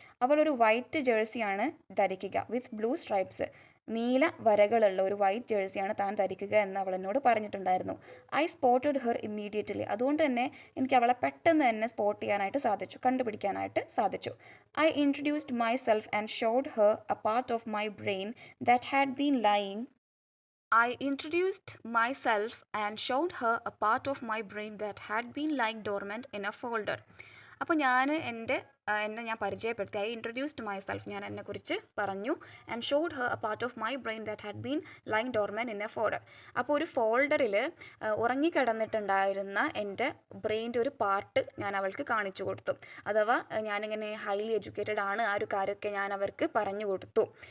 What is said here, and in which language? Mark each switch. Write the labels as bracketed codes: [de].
[ml] അവളൊരു വൈറ്റ് ജേഴ്സിയാണ് ധരിക്കുക, [en] with blue stripes, [ml] നീല വരകളുള്ള ഒരു വൈറ്റ് ജേഴ്സിയാണ് താൻ ധരിക്കുക എന്ന് അവൾ എന്നോട് പറഞ്ഞിട്ടുണ്ടായിരുന്നു. [en] I spotted her immediately. [ml] അതുകൊണ്ട് തന്നെ എനിക്ക് അവളെ പെട്ടെന്ന് തന്നെ സ്പോട്ട് ചെയ്യാനായിട്ട് സാധിച്ചു, കണ്ടുപിടിക്കാനായിട്ട് സാധിച്ചു. [en] I introduced myself and showed her a part of my brain that had been lying. I introduced myself and showed her a part of my brain that had been lying dormant in a folder. [ml] അപ്പോൾ എന്നെ ഞാൻ പരിചയപ്പെടുത്തി. [en] I introduced myself, [ml] ഞാൻ എന്നെക്കുറിച്ച് പറഞ്ഞു. [en] And showed her a part of my brain that had been lying dormant in a folder. [ml] അപ്പോൾ ഒരു ഫോൾഡറിൽ ഉറങ്ങിക്കിടന്നിട്ടുണ്ടായിരുന്ന എൻ്റെ ബ്രെയിൻ്റെ ഒരു പാർട്ട് ഞാൻ അവൾക്ക് കാണിച്ചു കൊടുത്തു. അഥവാ ഞാനിങ്ങനെ ഹൈലി എഡ്യൂക്കേറ്റഡ് ആണ്, ആ ഒരു കാര്യമൊക്കെ ഞാൻ അവർക്ക് പറഞ്ഞു കൊടുത്തു.